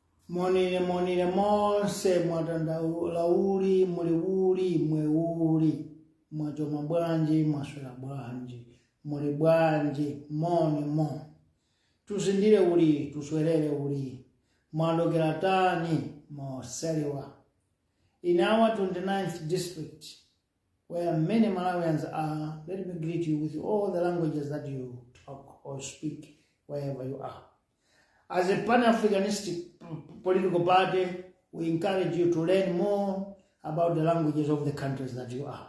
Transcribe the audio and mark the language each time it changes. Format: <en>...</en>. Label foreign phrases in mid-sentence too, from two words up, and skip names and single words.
<ny>Monire monse mwatandaulauli muliuli mweuli mwachoma bwanji mwaswera bwanji muli bwanji mo tusindire uli tuswerere uli mwandokera tani moseliwa.</ny> <en>In our 29th district, where many Malawians are, let me greet you with all the languages that you talk or speak wherever you are. As a Pan-Africanistic political party, we encourage you to learn more about the languages of the countries that you are.</en>